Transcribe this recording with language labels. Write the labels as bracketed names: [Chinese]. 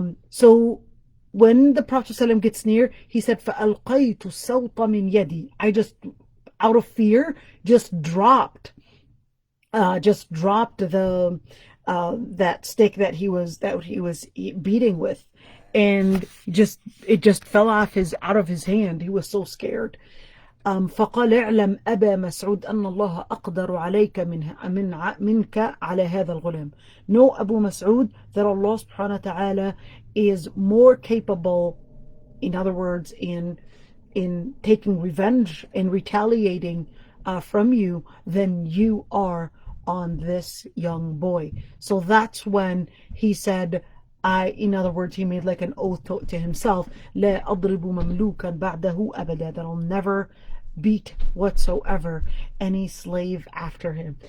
[English] So when the Prophet ﷺ gets near, he said, [Arabic] فَأَلْقَيْتُ السَّوْطَ مِنْ يَدِي. [English] I just, out of fear, just dropped the that stick that he was beating with, and it just fell out of his hand. He was so scared. [Arabic] فقال اعلم أبا مسعود أن الله أقدر عليك منك على هذا الغلام. [English] Know, Abu Mas'ud, that Allah subhanahu wa ta'ala is more capable, in other words, in taking revenge and retaliating from you than you are on this young boy. So that's when he said, in other words, he made like an oath to himself, [Arabic] لا أضرب مملوكا بعده أبدا, [English] that I'll never beat whatsoever any slave after him.